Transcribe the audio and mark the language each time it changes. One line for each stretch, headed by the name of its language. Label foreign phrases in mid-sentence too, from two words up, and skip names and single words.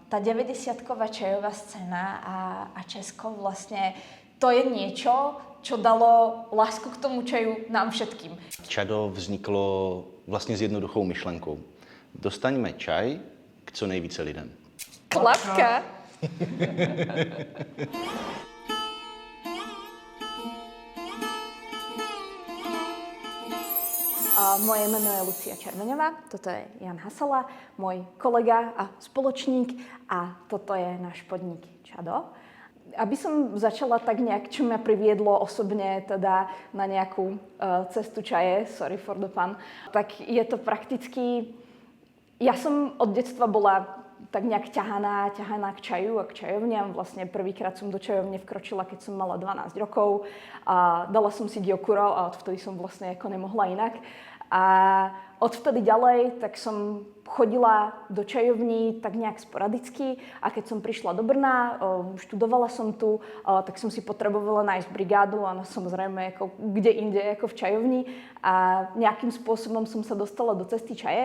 Slovak: tá 90-ková čajová scéna a Česko vlastne, to je niečo, čo dalo lásku k tomu čaju nám všetkým.
Czech: Čado vzniklo vlastně s jednoduchou myšlenkou. Dostaňme čaj k co nejvíce lidem. Klapka!
Slovak: Moje meno je Lucia Červeňová, toto je Jan Hasala, môj kolega a spoločník a toto je náš podnik Čado. Aby som začala tak nejak, čo mňa priviedlo osobne teda na nejakú cestu čaje,
English: sorry for the pun,
Slovak: tak je to prakticky, ja som od detstva bola tak nejak ťahaná k čaju a k čajovniam. Vlastne prvýkrát som do čajovne vkročila, keď som mala 12 rokov. A dala som si gyokuro a odvtedy som vlastne ako nemohla inak. A odvtedy ďalej, tak som chodila do čajovní tak nejak sporadicky a keď som prišla do Brna, študovala som tu, tak som si potrebovala nájsť brigádu a samozrejme ako kde inde ako v čajovni a nejakým spôsobom som sa dostala do cesty čaje.